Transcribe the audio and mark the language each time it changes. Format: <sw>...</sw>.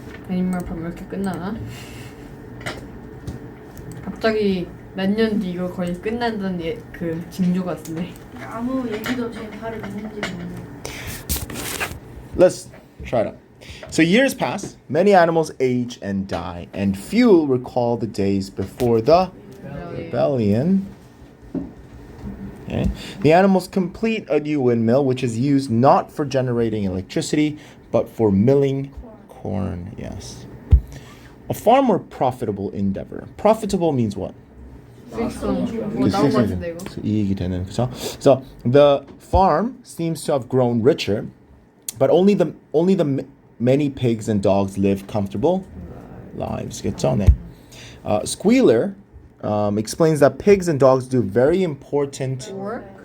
<ko>애니멀 팜 이렇게 끝나나? 갑자기 몇 년 뒤 이거 거의 끝난다는 그 징조 같은데. 아무 얘기도 없이 발을 있는지 모르겠어요.</ko> <en>Let's try it out. So years pass, many animals age and die, and few recall the days before the rebellion. Okay. The animals complete a new windmill, which is used not for generating electricity, but for milling corn. Yes. A far more profitable endeavor. Profitable means what?</en> <ko>수익성 뭐 나온 거 같은데 이거. 이익이 되는 그죠?</ko> <en>So the farm seems to have grown richer, but only the many pigs and dogs live comfortable lives.</en> <ko>그죠? 네.</ko> <en>Squealer explains that pigs and dogs do very important work.</en>